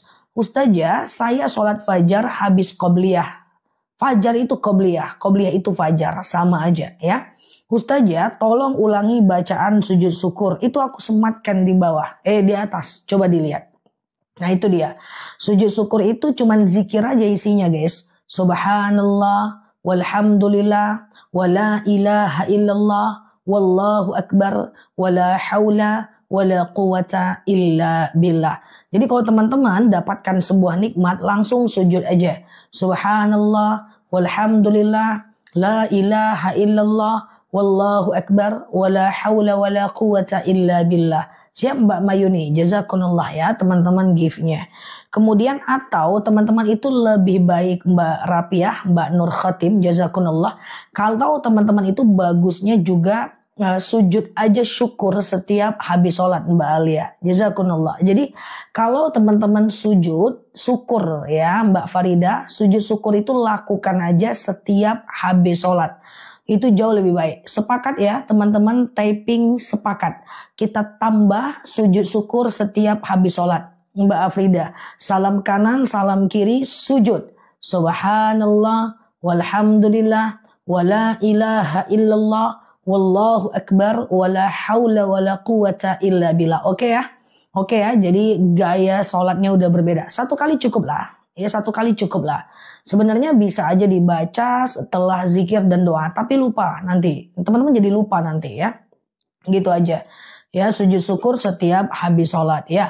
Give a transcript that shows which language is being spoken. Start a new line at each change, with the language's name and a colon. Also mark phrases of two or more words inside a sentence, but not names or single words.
Indonesian: Ustazah, saya sholat fajar habis qobliyah. Fajar itu qobliyah itu fajar, sama aja ya. Ustazah, tolong ulangi bacaan sujud syukur. Itu aku sematkan di bawah, di atas. Coba dilihat. Nah itu dia. Sujud syukur itu cuman zikir aja isinya guys.
Arabic: سبحان الله، والحمد لله، ولا إله إلا الله، والله أكبر، ولا حول، ولا قوة إلا بالله.
Indonesian: Jadi kalau teman-teman dapatkan sebuah nikmat, langsung sujud aja.
Arabic: سبحان الله، والحمد لله، لا إله إلا الله، والله أكبر، ولا حول، ولا قوة إلا بالله.
Indonesian: Siap Mbak Mayuni, jazakumullah ya teman-teman gift-nya. Kemudian atau teman-teman itu lebih baik Mbak Rapiah, Mbak Nur Khatim, jazakumullah. Kalau teman-teman itu bagusnya juga sujud aja syukur setiap habis sholat Mbak Alia, jazakumullah. Jadi kalau teman-teman sujud syukur ya Mbak Farida, sujud syukur itu lakukan aja setiap habis sholat. Itu jauh lebih baik. Sepakat ya teman-teman, typing sepakat. Kita tambah sujud syukur setiap habis sholat. Mbak Afrida, salam kanan, salam kiri, sujud.
Arabic: سبحان الله، والحمد لله، ولا إله إلا الله، والله أكبر، ولا حول ولا قوة إلا بالله.
Indonesian: Oke ya? Oke ya, jadi gaya sholatnya udah berbeda. 1 kali cukup lah. Ya 1 kali cukup lah. Sebenarnya bisa aja dibaca setelah zikir dan doa. Tapi lupa nanti. Teman-teman jadi lupa nanti ya. Gitu aja. Ya sujud syukur setiap habis sholat ya.